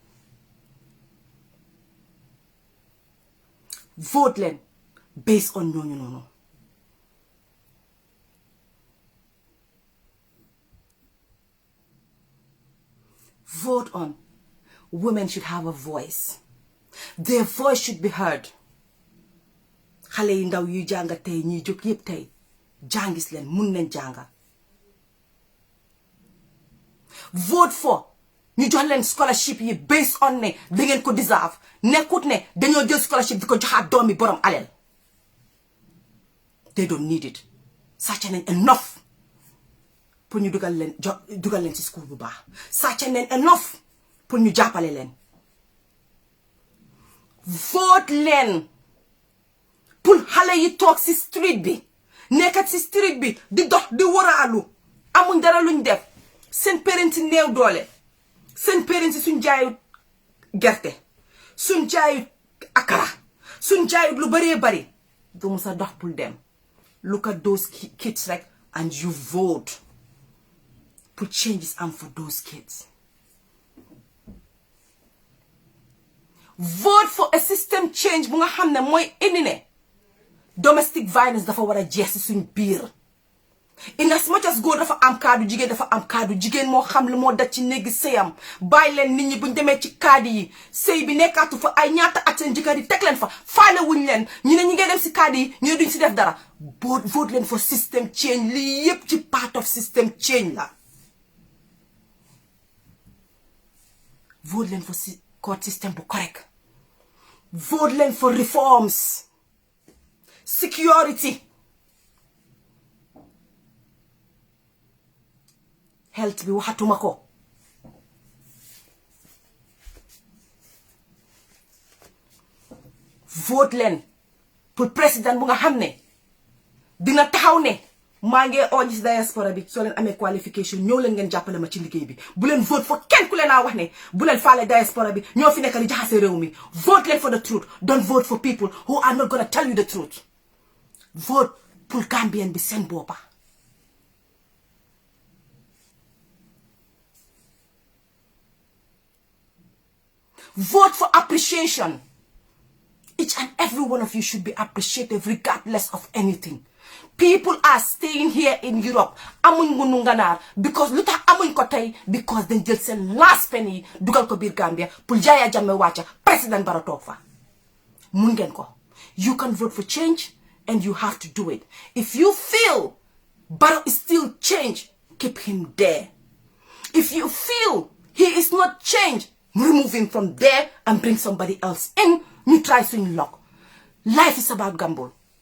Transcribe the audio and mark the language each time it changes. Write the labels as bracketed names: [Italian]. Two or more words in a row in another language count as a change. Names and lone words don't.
[English] Vote len based on no. Vote on women should have a voice. Their voice should be heard. [Wolof] Xale yi ndaw yu janga tay ñi jóg yépp tay jangis len mun nañ janga. [English] Vote for [Wolof] ñu jox len scholarship yi [English] based on [Wolof] ne da ngeen ko deserve. Nekkut ne dañoo jël scholarship di ko joxaat doomi borom alel. [English] They don't need it. Such an enough. [Wolof] Pour ñu dugal leen ci school bu baax. Sàcc nañ enough pour ñu jàppale leen. Vote leen pour xale yi toog ci street bi nekkat ci street bi di dox di waraalu amuñ dara luñ def. Seen parents yi néew doole. Seen parents yi suñ jaayut gerte suñ jaayut akara suñ jaayut lu bëree bëri du musa dox pour dem. [English] Look at those kids rek and you vote. Put changes on for those kids. vote for a system change [Wolof] bu nga xam ne mooy indi ne [English] domestic violence [Wolof] dafa war a jeex ci suñ biir. [English] In as much as [Wolof] góor dafa am kaddu jigéen dafa am kaddu jigéen moo xam lu moo daj ci néegi sëyam bàyyi leen nit ñi buñ demee ci kaddu yi sëy bi nekkaatu fa ay ñaata at seen jëkkër yi teg leen fa faale wuñ leen ñu ne ñi ngay dem si kaddu yi ñu ne duñ si def dara vote leen [English] for system change [Wolof] lii yépp ci [English] part of system change [Wolof] la. [English] vote leen for court system bu correct. vote leen for reforms. security. [Wolof] health bi waxatuma ko. vote leen pour président bu nga xam ne dina taxaw ne maa ngi oo ci diaspora bi soo leen amee qualification ñëw leen ngeen jàppale ma ci liggéey bi bu leen [English] vote for [Wolof] kenn ku leen a wax ne bu leen faale diaspora bi ñoo fi nekk di jaxase réew mi vote leen [English] for the truth don't vote for people who are not gonna tell you the truth. [Wolof] vote pour Gambien bi seen boppa. [English] vote for appreciation. Each and every one of you should be appreciated regardless of anything. People are staying here in Europe [Wolof] amuñ ngunu nganaar because lu tax amuñ ko tey because dañ jël seen [English] last penny [Wolof] dugal ko biir Gambia pour Yaya Jammeh wàcca président Barrow toog fa. mun ngeen ko. [English] You can vote for change and you have to do it. If you feel Barrow is still change, keep him there. If you feel he is not change, remove him from there and bring somebody else in. You try swing luck. Life is about gamble.